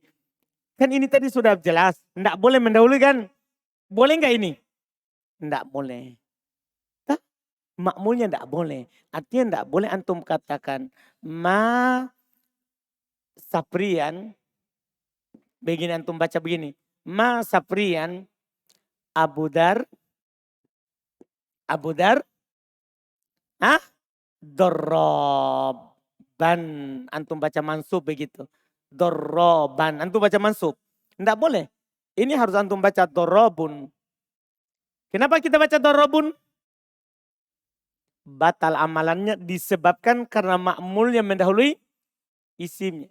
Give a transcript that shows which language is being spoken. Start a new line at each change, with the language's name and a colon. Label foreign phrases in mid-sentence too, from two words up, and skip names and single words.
Indonesian: Kan ini tadi sudah jelas. Tidak boleh mendahului kan. Boleh nggak ini? Tidak boleh. Ma'mulnya tidak boleh. Artinya tidak boleh antum katakan.
Arabic: Ma saprian.
Indonesian: Begini antum baca begini.
Arabic: Ma saprian. Abu Dar. Doroban.
Indonesian: Antum baca mansub begitu. Doroban. Antum baca mansub. Tidak boleh. Ini harus antum baca dorobun. Kenapa kita baca dorobun? Batal amalannya disebabkan karena ma'mul yang mendahului isimnya.